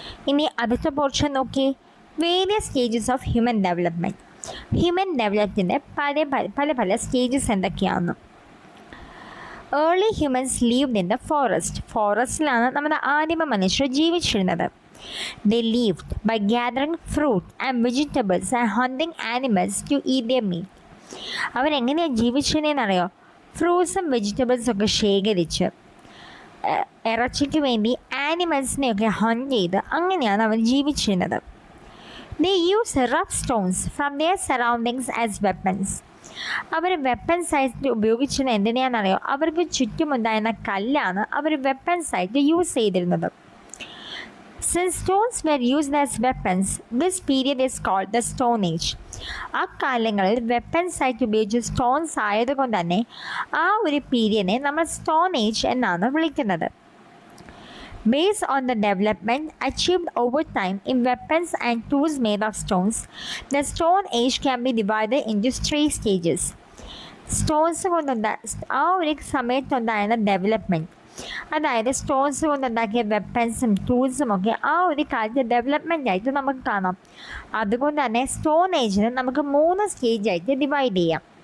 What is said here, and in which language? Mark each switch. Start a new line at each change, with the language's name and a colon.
Malayalam: ഇനി അടുത്ത പോർഷൻ നോക്കി,
English: Various stages of human development.
Malayalam: Human ഡെവലപ്മെൻറ്റിൻ്റെ പല പല സ്റ്റേജസ് എന്തൊക്കെയാണ്?
English: Early humans lived in the forest.
Malayalam: ഫോറസ്റ്റിലാണ് നമ്മുടെ ആദിമ മനുഷ്യർ ജീവിച്ചിരുന്നത്.
English: They lived by gathering fruit and vegetables and hunting animals to eat their meat.
Malayalam: അവരെങ്ങനെയാണ് ജീവിച്ചിരുന്നതെന്നറിയോ? ഫ്രൂട്ട്സും വെജിറ്റബിൾസും ഒക്കെ ശേഖരിച്ച് ഇറച്ചിക്ക് വേണ്ടി ആനിമൽസിനെയൊക്കെ ഹണ്ട് ചെയ്ത് അങ്ങനെയാണ് അവർ ജീവിച്ചിരുന്നത്.
English: They used rough stones from their surroundings as weapons.
Malayalam: Our weapons ആയിട്ട് ഉപയോഗിച്ചിരുന്നത് എന്തിനാണെന്നറിയോ? അവർക്ക് ചുറ്റുമുണ്ടായിരുന്ന കല്ലാണ് അവർ വെപ്പൺസ് ആയിട്ട് യൂസ് ചെയ്തിരുന്നത്.
English: Since stones were used as weapons, this period is called the Stone Age.
Malayalam: ആ കാലങ്ങളിൽ വെപ്പൺസ് ആയിട്ട് ഉപയോഗിച്ച സ്റ്റോൺസ് ആയതുകൊണ്ട് തന്നെ ആ ഒരു പീരിയഡിനെ നമ്മൾ സ്റ്റോൺ ഏജ് എന്നാണ് വിളിക്കുന്നത്.
English: Based on the development achieved over time in weapons and tools made of stones, the Stone Age can be divided into 3 stages.
Malayalam: Stones ആ ഒരു സമയത്തുണ്ടായിരുന്ന ഡെവലപ്മെൻറ്റ്, അതായത് സ്റ്റോൺസ് കൊണ്ടുണ്ടാക്കിയ വെപ്പൻസും ടൂൾസും ഒക്കെ ആ ഒരു കാലത്ത് ഡെവലപ്മെൻ്റ് ആയിട്ട് നമുക്ക് കാണാം. അതുകൊണ്ട് തന്നെ സ്റ്റോൺ ഏജിനെ നമുക്ക് 3 സ്റ്റേജായിട്ട് ഡിവൈഡ് ചെയ്യാം.